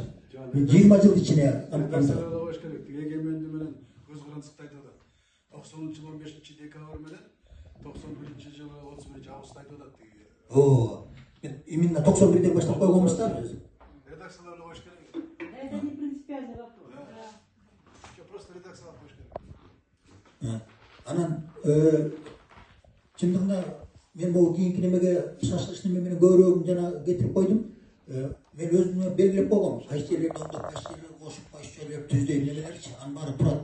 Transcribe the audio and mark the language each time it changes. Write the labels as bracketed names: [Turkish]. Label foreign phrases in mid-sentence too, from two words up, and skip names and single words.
[Kyrgyz] 20 жыл ичине эгемендүү менен көз карандыкты айтып атат. 90-жылы 15-декабрь менен 91-жылы 31-август айтып атат тиги. Мен именно 91-ден баштап койгонбуз да биз. Редакцияларда коюш керек. [Russian] Это не принципиальный вопрос. [Kyrgyz] Просто редакцияга коюш керек. Анан чындыгында мен бул кийинки немеге шашылыш неме менен көбүрөөк жана кетирип койдум. Мен өзүмө белгилеп койгом. Кайсы жерлерде ондоп, кайсы жерлерде кошуп, кайсы жерлерде түздөй немелерчи. Анын баары турат.